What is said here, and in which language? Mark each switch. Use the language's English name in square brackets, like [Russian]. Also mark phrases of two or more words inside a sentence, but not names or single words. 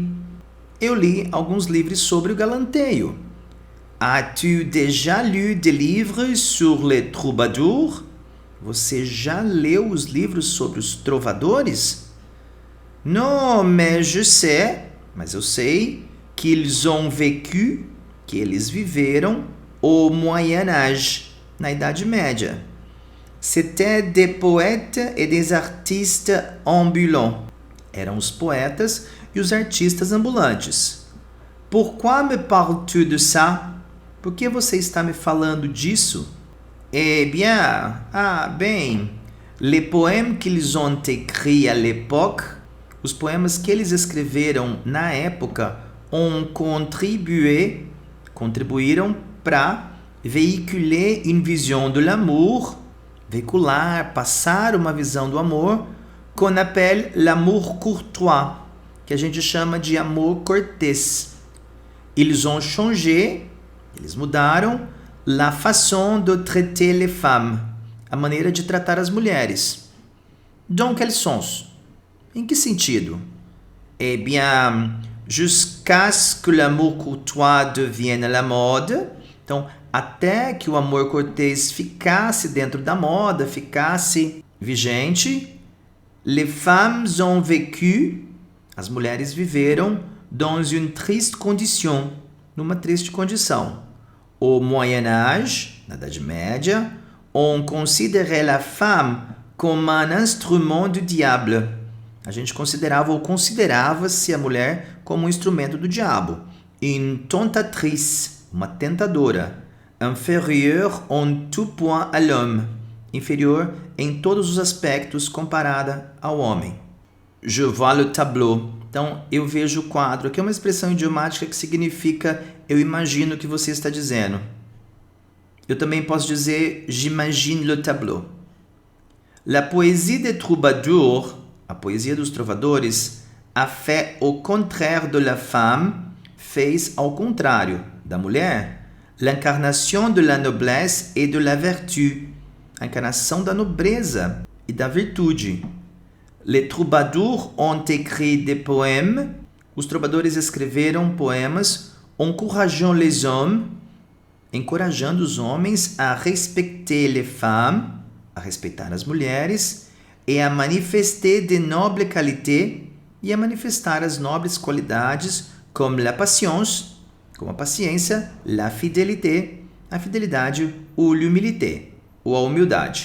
[Portuguese] Eu li alguns livros sobre o galanteio. [French] As-tu déjà lu des livres sur les troubadours? [Portuguese] Você já leu os livros sobre os trovadores? [French] Non, mais je sais, [Portuguese] mas eu sei, [French] qu'ils ont vécu, [Portuguese] que eles viveram, [French] au Moyen Âge, [Portuguese] na Idade Média. [French] C'étaient des poètes et des artistes ambulants. [Portuguese] Eram os poetas e os artistas ambulantes. [French] Pourquoi me parles-tu de ça? [Portuguese] Por que você está me falando disso? [French] Eh bien, bem, les poèmes qu'ils ont écrits à l'époque, [Portuguese] os poemas que eles escreveram na época, ont contribuíram para [French] véhiculer une vision de l'amour, [Portuguese] veicular, passar uma visão do amor, [French] qu'on appelle l'amour courtois, [Portuguese] que a gente chama de amor cortês. [French] Ils ont changé, [Portuguese] eles mudaram, [French] la façon de traiter les femmes, [Portuguese] a maneira de tratar as mulheres. [French] Dans quel sens? [Portuguese] Em que sentido? [French] Eh bien, jusqu'à ce que l'amour courtois devienne la mode. [Portuguese] Então, até que o amor cortês ficasse dentro da moda, ficasse vigente, [French] les femmes ont vécu, [Portuguese] as mulheres viveram, [French] dans une triste condition, [Portuguese] numa triste condição. [French] Au Moyen Âge, [Portuguese] na Idade Média, [French] on considérait la femme comme un instrument du diable. [Portuguese] A gente considerava ou considerava-se a mulher como um instrumento do diabo. [French] Une tentatrice, [Portuguese] uma tentadora. [French] Inférieure en tout point à l'homme. [Portuguese] Inferior em todos os aspectos comparada ao homem. [French] Je vois le tableau. [Portuguese] Então, eu vejo o quadro, que é uma expressão idiomática que significa eu imagino o que você está dizendo. Eu também posso dizer [French] j'imagine le tableau. La poésie des troubadours, [Portuguese] a poesia dos trovadores, [French] a fait au contraire de la femme, [Portuguese] fez ao contrário da mulher, [French] l'incarnation de la noblesse et de la vertu, [Portuguese] a encarnação da nobreza e da virtude. [French] Les troubadours ont écrit des poèmes, [Portuguese] os trovadores escreveram poemas [French] encourageant les hommes, [Portuguese] encorajando os homens a [French] respecter les femmes, [Portuguese] a respeitar as mulheres, e a [French] manifester de nobles qualités, [Portuguese] e a manifestar as nobres qualidades como [French] la patience, [Portuguese] como a paciência, [French] la fidélité, [Portuguese] a fidelidade, [French] ou l'humilité, [Portuguese] ou a humildade.